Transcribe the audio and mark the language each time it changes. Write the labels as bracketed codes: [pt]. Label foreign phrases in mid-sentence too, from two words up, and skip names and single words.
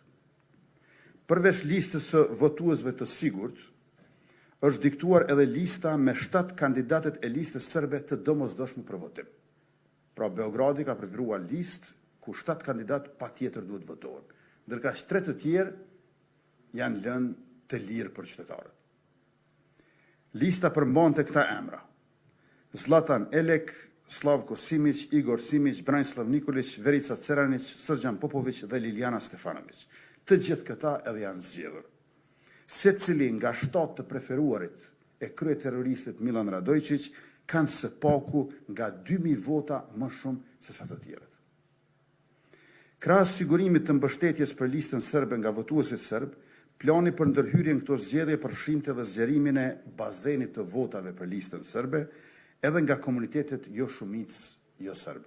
[sq] Përveç listës së votuesve të sigurt, është diktuar edhe lista me 7 kandidatet e listës serbe të domosdoshme për votim. Pra Beogradi ka përpiruar listë ku 7 kandidat patjetër duhet votohen, ndërka 3 të tjerë janë lënë të lirë për qytetarët. Lista përmbante këta emra: Zlatan Elek, Slavko Simić, Igor Simić, Branislav Nikolić, Verica Ceranić, Srđan Popović dhe Liliana Stefanović. Të gjithë këta edhe janë zgjedhur. Secili nga 7 të preferuarit e kryeterroristit Milan Radojčić kanë së paku nga 2000 vota më shumë se sa të tjerët. Krahas sigurimit të mbështetjes për listën serbe nga votuesit serb, plani për ndërhyrjen këto zgjedhje përfshinte edhe zgjerimin e bazenit të votave për listën serbe, edhe nga komunitetet jo shumicë jo serbe.